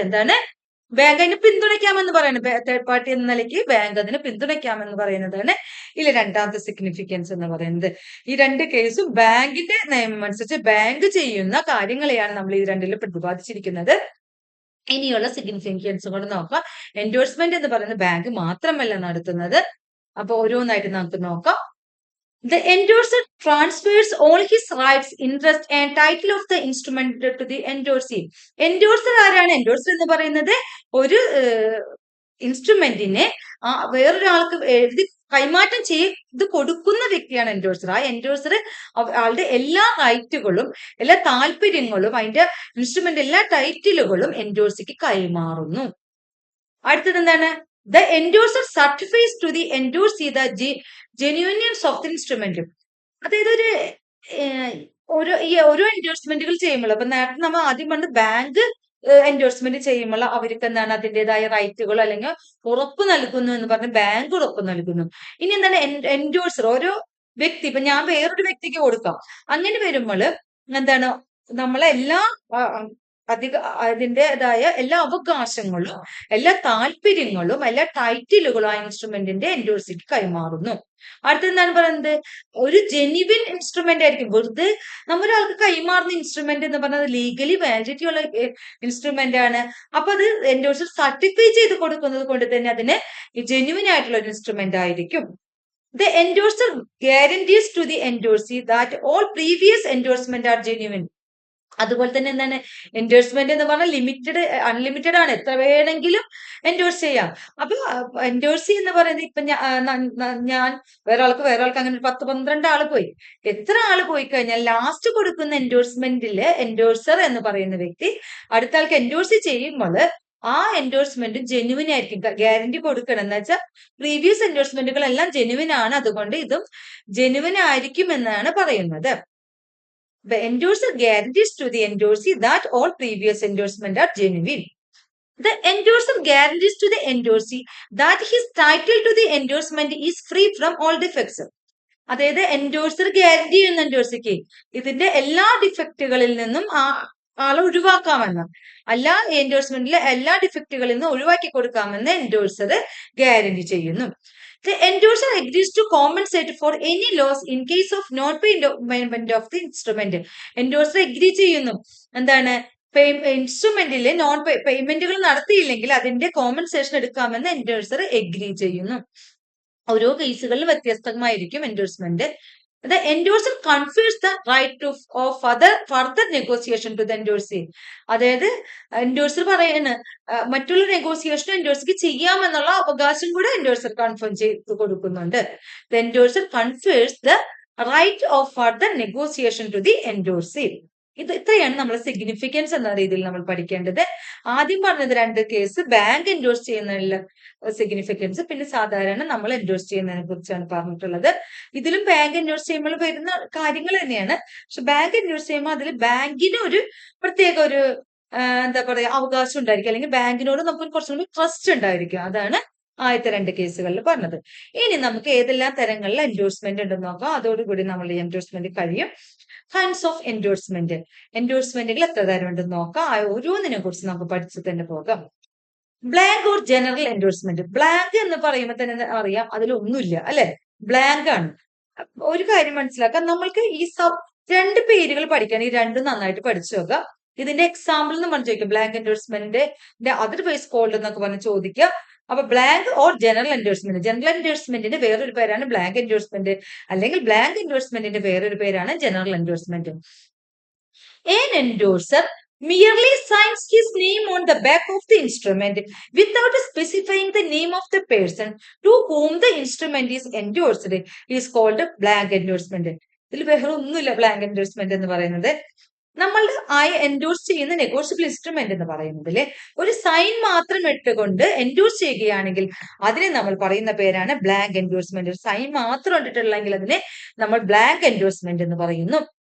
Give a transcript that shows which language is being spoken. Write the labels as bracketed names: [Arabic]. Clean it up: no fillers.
[Malayalam] എന്താണ്, ബാങ്ക് അതിനെ പിന്തുണയ്ക്കാമെന്ന് പറയുന്നത്, തേർഡ് പാർട്ടി എന്ന നിലയ്ക്ക് ബാങ്ക് അതിനെ പിന്തുണയ്ക്കാമെന്ന് പറയുന്നതാണ് ഇതിലെ രണ്ടാമത്തെ സിഗ്നിഫിക്കൻസ് എന്ന് പറയുന്നത്. ഈ രണ്ട് കേസും ബാങ്കിന്റെ നിയമം അനുസരിച്ച് ബാങ്ക് ചെയ്യുന്ന കാര്യങ്ങളെയാണ് നമ്മൾ ഈ രണ്ടിലും പ്രതിപാദിച്ചിരിക്കുന്നത്. ഇനിയുള്ള സിഗ്നിഫിക്കൻസ് കൊണ്ട് നോക്കാം. എൻഡോഴ്സ്മെന്റ് എന്ന് പറയുന്നത് ബാങ്ക് മാത്രമല്ല നടത്തുന്നത്. അപ്പൊ ഓരോന്നായിട്ട് നമുക്ക് നോക്കാം. [English] The endorser transfers all his rights, interest and title of the instrument to the endorsee. [Malayalam] Endorser ആരാണ്? എൻഡോഴ്സർ എന്ന് പറയുന്നത് ഒരു ഇൻസ്ട്രുമെന്റിനെ വേറൊരാൾക്ക് എഴുതി കൈമാറ്റം ചെയ്ത് കൊടുക്കുന്ന വ്യക്തിയാണ് എൻഡോഴ്സർ. ആ എൻഡോഴ്സർ ആളുടെ എല്ലാ റൈറ്റുകളും എല്ലാ താല്പര്യങ്ങളും അതിന്റെ ഇൻസ്ട്രുമെന്റ് എല്ലാ ടൈറ്റിലുകളും എൻഡോഴ്സിക്ക് കൈമാറുന്നു. അടുത്തത് എന്താണ്, [English] the endorser certifies to the endorsee the genuineness of the instrument. [Malayalam] അതായത് ഓരോ എൻഡോഴ്സ്മെന്റുകൾ ചെയ്യുമ്പോൾ, അപ്പൊ നേരത്തെ നമ്മൾ ആദ്യം പറഞ്ഞ ബാങ്ക് എൻഡോഴ്സ്മെന്റ് ചെയ്യുമ്പോൾ അവർക്ക് എന്താണ് അതിൻ്റെതായ റൈറ്റുകൾ അല്ലെങ്കിൽ ഉറപ്പ് നൽകുന്നു എന്ന് പറഞ്ഞ് ബാങ്ക് ഉറപ്പ് നൽകുന്നു. ഇനി എന്താണ് എൻഡോഴ്സർ, ഓരോ വ്യക്തി, ഇപ്പൊ ഞാൻ വേറൊരു വ്യക്തിക്ക് കൊടുക്കാം, അങ്ങനെ വരുമ്പോൾ എന്താണ് നമ്മളെ എല്ലാ അതിൻ്റെതായ എല്ലാ അവകാശങ്ങളും എല്ലാ താല്പര്യങ്ങളും എല്ലാ ടൈറ്റിലുകളും ആ ഇൻസ്ട്രുമെന്റിന്റെ എൻഡോഴ്സിക്ക് കൈമാറുന്നു. അടുത്തെന്താണ് പറയുന്നത്, ഒരു ജെന്യുവിൻ ഇൻസ്ട്രുമെന്റ് ആയിരിക്കും. വെറുതെ നമ്മൊരാൾക്ക് കൈമാറുന്ന ഇൻസ്ട്രുമെന്റ് എന്ന് പറഞ്ഞത് ലീഗലി വാലിഡിറ്റി ഉള്ള ഇൻസ്ട്രുമെന്റ് ആണ്. അപ്പൊ അത് എൻഡോഴ്സർ സർട്ടിഫൈ ചെയ്ത് കൊടുക്കുന്നത് കൊണ്ട് തന്നെ അതിന് ജെന്യുവിൻ ആയിട്ടുള്ള ഒരു ഇൻസ്ട്രുമെന്റ് ആയിരിക്കും. [English] The endorser guarantees to the endorsee that all previous endorsement are genuine. [Malayalam] അതുപോലെ തന്നെ എന്താണ്, എൻഡോഴ്സ്മെന്റ് എന്ന് പറഞ്ഞാൽ അൺലിമിറ്റഡ് ആണ്, എത്ര വേണമെങ്കിലും എൻഡോഴ്സ് ചെയ്യാം. അപ്പൊ എൻഡോഴ്സി എന്ന് പറയുന്നത് ഇപ്പൊ ഞാൻ വേറൊരാൾക്ക് അങ്ങനെ 10-12 ആള് പോയി, എത്ര ആള് പോയി കഴിഞ്ഞാൽ ലാസ്റ്റ് കൊടുക്കുന്ന എൻഡോഴ്സ്മെന്റില് എൻഡോഴ്സർ എന്ന് പറയുന്ന വ്യക്തി അടുത്ത ആൾക്ക് എൻഡോഴ്സ് ചെയ്യുമ്പോൾ ആ എൻഡോഴ്സ്മെന്റ് ജെന്യുവിൻ ആയിരിക്കും. ഗ്യാരണ്ടി കൊടുക്കണം എന്ന് വെച്ചാൽ പ്രീവിയസ് എൻഡോഴ്സ്മെന്റുകൾ എല്ലാം ജെന്യുവിൻ ആണ്, അതുകൊണ്ട് ഇതും ജെന്യുവിൻ ആയിരിക്കും എന്നാണ് പറയുന്നത്. [English] The endorser guarantees to the endorsee that all previous endorsements are genuine. The endorser guarantees to the endorsee that his title to the endorsement is free from all defects. [Malayalam] അതായത് endorser guarantee ചെയ്യുന്ന എൻഡോഴ്സിക്ക് ഇതിന്റെ എല്ലാ ഡിഫക്റ്റുകളിൽ നിന്നും ആളെ ഒഴിവാക്കാമെന്ന്, എല്ലാ എൻഡോഴ്സ്മെന്റിലെ എല്ലാ ഡിഫക്റ്റുകളിൽ നിന്നും ഒഴിവാക്കി കൊടുക്കാമെന്ന് എൻഡോഴ്സർ ഗ്യാരണ്ടി ചെയ്യുന്നു. [English] The endorser agrees to compensate for any loss in case of non-payment of the instrument. [Malayalam] Endorser agree ചെയ്യുന്നു എന്താണ്, ഇൻസ്ട്രുമെന്റിലെ പേയ്മെന്റുകൾ നടത്തിയില്ലെങ്കിൽ അതിന്റെ കോമ്പൻസേഷൻ എടുക്കാമെന്ന് എൻഡോഴ്സർ എഗ്രി ചെയ്യുന്നു. ഓരോ കേസുകളിലും വ്യത്യസ്തമായിരിക്കും endorsement. [English] The endorser confers the right of further negotiation to the endorsee. [Malayalam] അതായത് endorser പറയുന്ന മറ്റുള്ള നെഗോസിയേഷൻ എൻഡോഴ്സിക്ക് ചെയ്യാമെന്നുള്ള അവകാശം കൂടെ എൻഡോഴ്സർ കൺഫേം ചെയ്ത് കൊടുക്കുന്നുണ്ട്. [English] The endorser confers the right of further negotiation to the endorsee. [Malayalam] ഇത്രയാണ് നമ്മൾ സിഗ്നിഫിക്കൻസ് എന്ന രീതിയിൽ നമ്മൾ പഠിക്കേണ്ടത്. ആദ്യം പറഞ്ഞത് രണ്ട് കേസ് ബാങ്ക് എൻഡോഴ്സ് ചെയ്യുന്നതിനുള്ള സിഗ്നിഫിക്കൻസ്, പിന്നെ സാധാരണ നമ്മൾ എൻഡോഴ്സ് ചെയ്യുന്നതിനെ കുറിച്ചാണ് പറഞ്ഞിട്ടുള്ളത്. ഇതിലും ബാങ്ക് എൻഡോഴ്സ് ചെയ്യുമ്പോൾ വരുന്ന കാര്യങ്ങൾ തന്നെയാണ്. പക്ഷെ ബാങ്ക് എൻഡോഴ്സ് ചെയ്യുമ്പോൾ അതിൽ ബാങ്കിന് ഒരു പ്രത്യേക ഒരു എന്താ പറയാ അവകാശം ഉണ്ടായിരിക്കും, അല്ലെങ്കിൽ ബാങ്കിനോട് നമുക്ക് കുറച്ചും കൂടി ട്രസ്റ്റ് ഉണ്ടായിരിക്കും. അതാണ് ആദ്യത്തെ രണ്ട് കേസുകളിൽ പറഞ്ഞത്. ഇനി നമുക്ക് ഏതെല്ലാം തരങ്ങളിൽ എൻഡോഴ്സ്മെന്റ് ഉണ്ടെന്ന് നോക്കാം. അതോടുകൂടി നമ്മൾ ഈ എൻഡോഴ്സ്മെന്റ് കഴിയും. കൈൻഡ്സ് ഓഫ് എൻഡോഴ്സ്മെന്റ്, എൻഡോഴ്സ്മെന്റുകൾ എത്ര തരം ഉണ്ടെന്ന് നോക്കാം. ഓരോന്നിനെ കുറിച്ച് നമുക്ക് പഠിച്ചു തന്നെ പോകാം. Blank or general endorsement. Blank എന്ന് പറയുമ്പോൾ തന്നെ അറിയാം അതിലൊന്നുമില്ല, അല്ലെ, ബ്ലാങ്ക് ആണ്. ഒരു കാര്യം മനസ്സിലാക്കാം, നമ്മൾക്ക് ഈ രണ്ട് പേരുകൾ പഠിക്കാൻ ഈ രണ്ടും നന്നായിട്ട് പഠിച്ചു നോക്കാം. ഇതിന്റെ എക്സാമ്പിൾ എന്ന് പറഞ്ഞു ചോദിക്കുക. ബ്ലാങ്ക് എൻഡോഴ്സ്മെന്റിന്റെ അതർവൈസ് കോൾഡ് എന്നൊക്കെ പറഞ്ഞ് ചോദിക്കുക. അപ്പൊ blank or general endorsement. General എൻഡോഴ്സ്മെന്റിന്റെ വേറൊരു പേരാണ് ബ്ലാങ്ക് എൻഡോഴ്സ്മെന്റ്, അല്ലെങ്കിൽ ബ്ലാങ്ക് എൻഡോഴ്സ്മെന്റിന്റെ വേറൊരു പേരാണ് general endorsement. [English] An endorser merely signs his name on the back of the instrument without specifying the name of the person to whom the instrument is endorsed is called blank endorsement. [Malayalam] ഇതിൽ വേറെ ഒന്നുമില്ല blank endorsement എന്ന് പറയുന്നത്. നമ്മൾ endorse ചെയ്യുന്ന negotiable instrument എന്ന് പറയുന്നതിൽ ഒരു സൈൻ മാത്രം ഇട്ടുകൊണ്ട് എൻഡോഴ്സ് ചെയ്യുകയാണെങ്കിൽ അതിനെ നമ്മൾ പറയുന്ന പേരാണ് ബ്ലാങ്ക് എൻഡോഴ്സ്മെന്റ്. ഒരു സൈൻ മാത്രം ഇട്ടിട്ടുള്ളെങ്കിൽ അതിനെ നമ്മൾ ബ്ലാങ്ക് എൻഡോഴ്സ്മെന്റ് എന്ന് പറയുന്നു.